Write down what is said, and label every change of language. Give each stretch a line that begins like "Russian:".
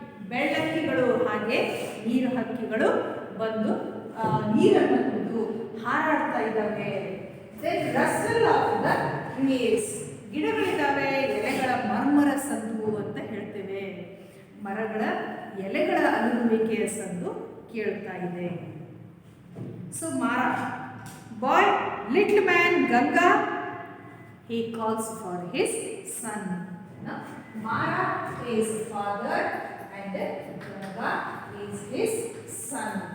Kannada: ಬೆಳ್ಳಕ್ಕಿಗಳು ಹಾಗೆ ನೀರು ಹಕ್ಕಿಗಳು ಬಂದು ನೀರನ್ನು ಕುಡಿದು ಹಾರಾಡ್ತಾ ಇದ್ದಾವೆ.
English: Then rustle of the leaves.
Kannada: ಗಿಡಗಳಿದ್ದಾವೆ, ಎಲೆಗಳ ಮರ್ಮರ ಸಂದು ಅಂತ ಹೇಳ್ತೇವೆ. ಮರಗಳ ಎಲೆಗಳ ಅಲುಗುವಿಕೆಯ ಸಂದು ಕೇಳ್ತಾ ಇದೆ.
English: So Mara, boy, little man Ganga, he calls for his son. Now, Mara is father and Ganga is his son.